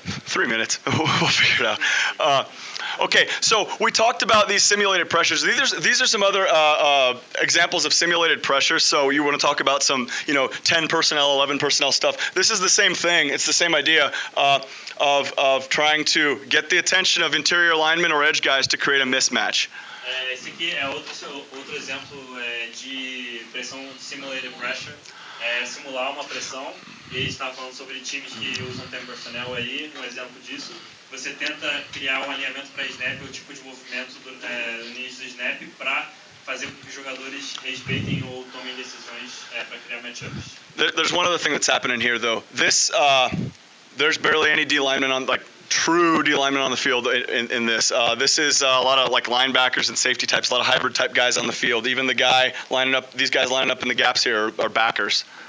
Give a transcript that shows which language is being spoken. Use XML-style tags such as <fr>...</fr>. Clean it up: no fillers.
<en>3 minutes. We'll figure it out. Okay, so we talked about these simulated pressures. These are some other examples of simulated pressures. So you want to talk about some, 10 personnel, 11 personnel stuff. This is the same thing. It's the same idea of trying to get the attention of interior linemen or edge guys to create a mismatch.</en> <pt>Esse aqui é outro exemplo de pressão simulated pressure. Simular uma pressão, e a gente estava falando sobre times que usam tempo personnel aí, um exemplo disso. Você tenta criar um alinhamento para snap, o tipo de movimento no início do snap, para fazer com que os jogadores respeitem ou tomem decisões para criar matchups.</pt> <en>There's one other thing that's happening here, though. There's barely any D linemen on, true D linemen on the field in this. This is a lot of linebackers and safety types, a lot of hybrid type guys on the field. Even these guys lining up in the gaps here are backers.</en>